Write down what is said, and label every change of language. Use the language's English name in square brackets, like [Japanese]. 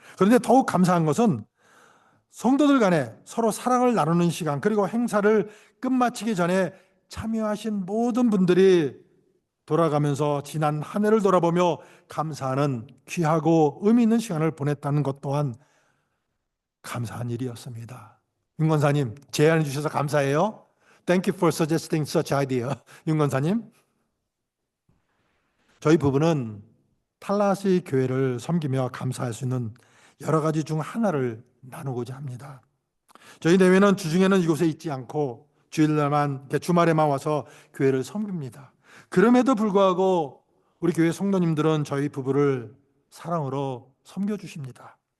[Korean] 그런데 더욱 감사한 것은 성도들 간에 서로 사랑을 나누는 시간, 그리고 행사를 끝마치기 전에 참여하신 모든 분들이 돌아가면서 지난 한 해를 돌아보며 감사하는 귀하고 의미 있는 시간을 보냈다는 것 또한 감사한 일이었습니다. 윤 권사님, 제안해 주셔서 감사해요. [English] Thank you for suggesting such idea. [Korean] 윤 권사님. 저희 부부는 탈라시 교회를 섬기며 감사할 수 있는 여러 가지 중 하나를 나누고자 합니다. 저희 내외는 주중에는 이곳에 있지 않고 주말에만 와서 교회를 섬깁니다. 그럼에도 불구하고 우리 교회 성도님들은 저희 부부를 사랑으로 섬겨주십니다.